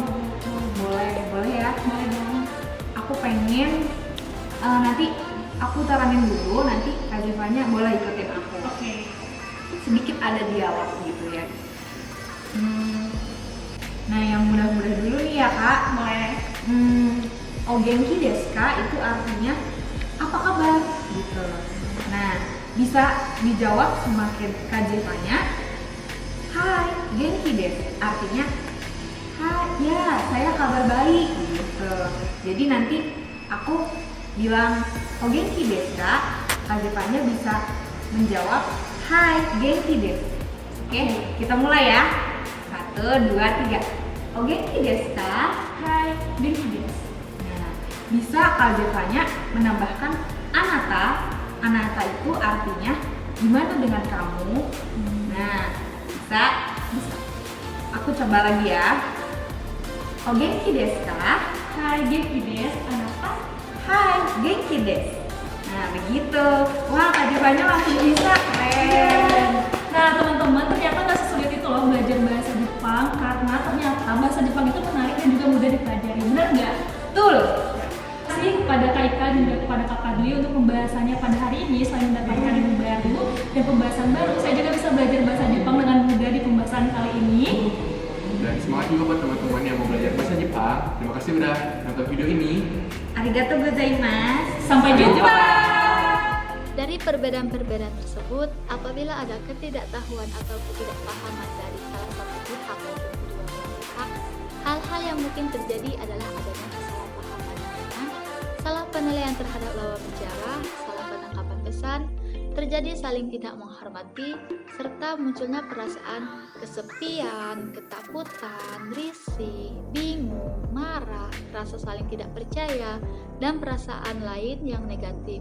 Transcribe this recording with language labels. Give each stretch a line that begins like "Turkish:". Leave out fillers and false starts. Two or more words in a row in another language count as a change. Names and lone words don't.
Indonesian: Boleh ya? Boleh dong. Aku pengen nanti aku taranin dulu, nanti Kak Zevanya boleh ikutin aku. Oke. Sedikit ada dialog gitu ya. Nah, yang mudah-mudah dulu nih ya Kak. Boleh.
Japanese: お元気ですか
Indonesian: itu artinya apa kabar gitu. Nah, bisa dijawab semakin Kak Zevanya. Hai,
Japanese: 元気です
Indonesian: artinya hai, ya saya kabar baik gitu. Jadi nanti aku bilang
Japanese: お元気ですか,
Indonesian: Kak Zevanya bisa menjawab hai,
Japanese: 元気です.
Indonesian: Oke, kita mulai ya. 1, 2, 3.
Japanese: お元気ですか? はい、元気です.
Indonesian: Nah, bisa Kak Zevanya menambahkan anata. Anata itu artinya gimana dengan kamu? Nah, bisa. Aku coba lagi ya.
Japanese: お元気ですか? はい、元気です. Anata? はい、元気です.
Indonesian: Nah, begitu. Wah, Kak Zevanya langsung bisa. Keren. Nah, teman-teman, ternyata nggak sesulit itu loh belajar bahasa Jepang, karena ternyata bahasa Jepang itu menarik dan juga mudah dipelajari. Benar nggak? Betul. Terima kasih kepada Kak Ika dan juga kepada Kak Padli untuk pembahasannya pada hari ini. Selain mendapatkan ilmu baru dan pembahasan baru, saya juga bisa belajar bahasa Jepang dengan mudah di pembahasan kali ini. Dan semangat juga buat teman-teman yang mau belajar bahasa Jepang. Terima kasih udah nonton video ini.
Japanese: ありがとうございます.
Indonesian: Sampai jumpa! Dari perbedaan-perbedaan tersebut, apabila ada ketidaktahuan atau ketidakpahaman dari salah satu pihak maupun kedua belah pihak, hal-hal yang mungkin terjadi adalah adanya kesalahpahaman dengan salah penilaian terhadap lawan bicara, salah penangkapan pesan, terjadi saling tidak menghormati, serta munculnya perasaan kesepian, ketakutan, risih, bingung, marah, rasa saling tidak percaya, dan perasaan lain yang negatif.